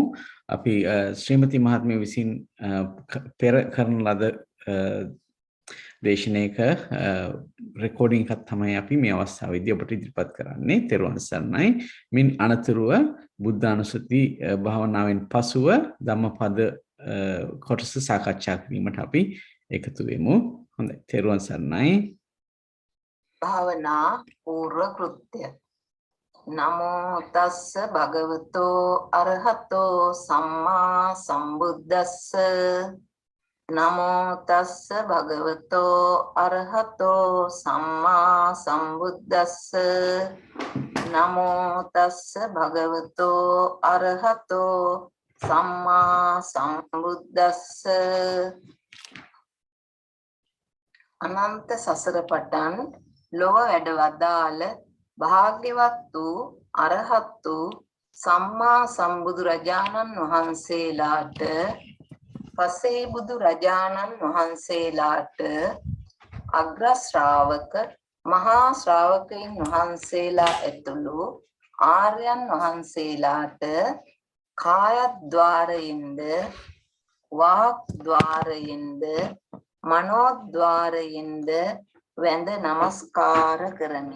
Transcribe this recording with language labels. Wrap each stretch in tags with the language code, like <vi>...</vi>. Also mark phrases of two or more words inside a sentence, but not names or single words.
<si>අපි ශ්‍රීමති මහත්මිය විසින් පෙර කරන ලද දේශනාවක රෙකෝඩින් එකක් තමයි අපි මේ අවස්ථාවේදී ඔබට ඉදිරිපත් කරන්නේ. තෙරුවන් සරණයි. මින් අනතුරුව බුද්ධානුස්සති භාවනාවෙන් පසුව ධම්මපද කොටස සාකච්ඡා කිරීමට අපි එකතු වෙමු. හොඳයි, තෙරුවන් සරණයි. භාවනා පූර්ව කෘත්‍ය.</si> <pi>නමෝ තස්ස භගවතෝ අරහතෝ සම්මා සම්බුද්දස්ස. නමෝ තස්ස භගවතෝ අරහතෝ සම්මා සම්බුද්දස්ස. නමෝ තස්ස භගවතෝ අරහතෝ සම්මා සම්බුද්දස්ස.</pi> <si>අනන්ත සසර පටන් ලොව වැඩ වදාළ භාග්‍යවත් වූ අරහත් වූ සම්මා සම්බුදු රජාණන් වහන්සේලාට පසේ බුදු රජාණන් වහන්සේලාට අග්‍ර ශ්‍රාවක මහා ශ්‍රාවකයන් වහන්සේලා ඇතුළු ආර්යයන් වහන්සේලාට කායද්්වාරයෙන්ද වාග්ද්වාරයෙන්ද මනෝද්වාරයෙන්ද වැඳ නමස්කාර කරමි.</si>